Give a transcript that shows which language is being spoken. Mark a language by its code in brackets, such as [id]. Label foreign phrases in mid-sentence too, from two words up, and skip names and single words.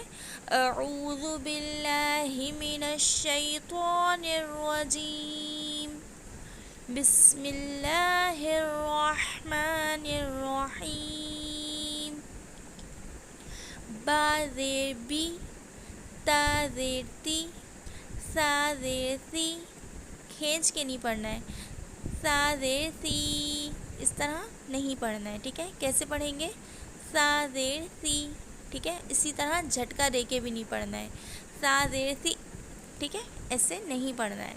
[ar] اعوذ باللہ من الشیطان الرجیم. بسم اللہ الرحمن الرحیم. [ur] با زیر بی، تا زیر تی، سا زیر سی. کھینچ کے نہیں پڑھنا ہے. سا زیر سی اس طرح نہیں پڑھنا ہے. ٹھیک ہے، کیسے پڑھیں گے؟ سا زیر سی. ٹھیک ہے، اسی طرح جھٹکا دے کے بھی نہیں پڑھنا ہے. سا زیر سی. ٹھیک ہے، ایسے نہیں پڑھنا ہے.